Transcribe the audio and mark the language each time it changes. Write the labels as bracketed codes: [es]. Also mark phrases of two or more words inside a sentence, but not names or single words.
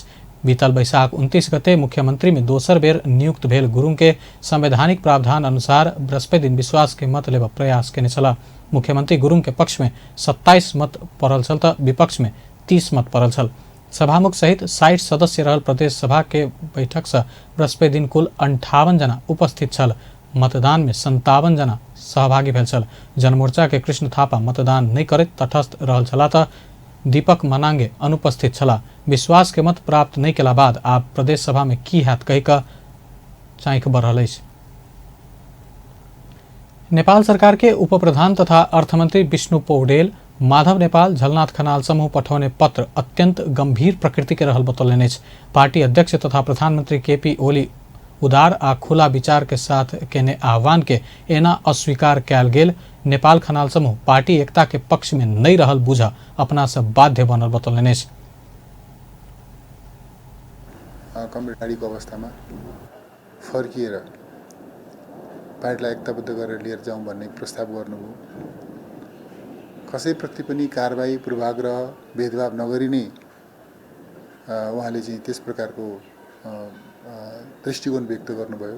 [mai] बीतल बैसाख 29 गते मुख्यमंत्री में दोसर बेर नियुक्त भेल गुरुंग के संवैधानिक प्रावधान अनुसार बृहस्पति दिन विश्वास के मत लेब प्रयास केने छला। मुख्यमंत्री गुरुंग के पक्ष में 27 मत पड़ल छल त विपक्ष में 30 मत पड़ल छल। सभामुख सहित 60 सदस्य रहल प्रदेश सभा के बैठक से बृहस्पति दिन कुल 58 जना उपस्थित छल। मतदान में 57 जना सहभागी भेल छल। जनमोर्चा के कृष्ण थापा मतदान नहीं करैत तटस्थ रहल छला त दीपक मनांगे अनुपस्थित छला। विश्वास के मत प्राप्त नहीं केला बाद आब प्रदेश सभा में की हैत कहि क चाँखि बढ़ल अछि। नेपाल सरकार के उप प्रधान तथा अर्थमंत्री विष्णु पौडेल माधव नेपाल झलनाथ खनाल समूह पठौने पत्र अत्यंत गंभीर प्रकृति के रहल बतौलनि अछि। पार्टी अध्यक्ष तथा प्रधानमंत्री केपी ओली उदार आ खुला विचार के साथ केने आह्वान के एना अस्वीकार कयल गेल। नेपाल खनाल समूह पार्टी एकता के पक्ष में नहीं रहल बुझ अपना से बाध्य बनल बतौलनि अछि। [ne] कमरेडीको अवस्थामा फर्किएर पार्टीलाई एकताबद्ध गरेर लिएर जाउँ भन्ने प्रस्ताव गर्नुभयो। कसैप्रति पनि कारबाही, पूर्वाग्रह, भेदभाव नगरी नै उहाँले चाहिँ त्यस प्रकारको दृष्टिकोण व्यक्त गर्नुभयो।